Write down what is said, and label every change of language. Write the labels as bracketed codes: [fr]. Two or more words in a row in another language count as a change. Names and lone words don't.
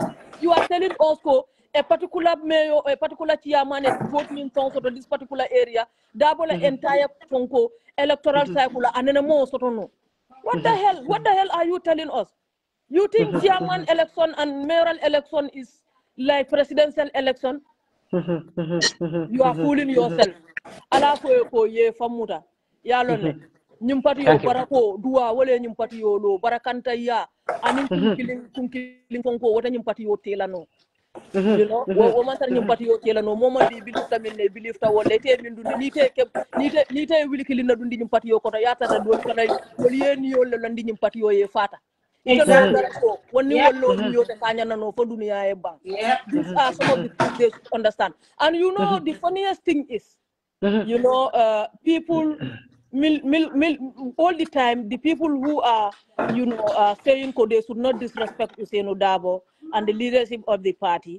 [en] You are telling also a particular mayor, a particular chairman is voting for this particular area, Darboe the entire electoral cycle, and then more sort of no. What the hell? What the hell are you telling us? You think chairman election and mayoral election is like presidential election? You are fooling yourself. [man] Ala ko ye famuta. Yalone. Nyimpati yo barako dua wale nyimpati yo lo barakanta ya anin kunkilin konko wata nyimpati yo telano. [en] You know, [man] wo mantar nyimpati yo telano moma di believe ta minne believe ta wala te min dundi ni te wili kilina dundi nyimpati yo kono yata ta do kana wali yen yo le landi nyimpati yo ye fata. [en] Exactly. These are some of the things they should understand. And you know, the funniest thing is, you know, people, all the time, the people who are, you know, saying they should not disrespect Hussein Darboe and the leadership of the party.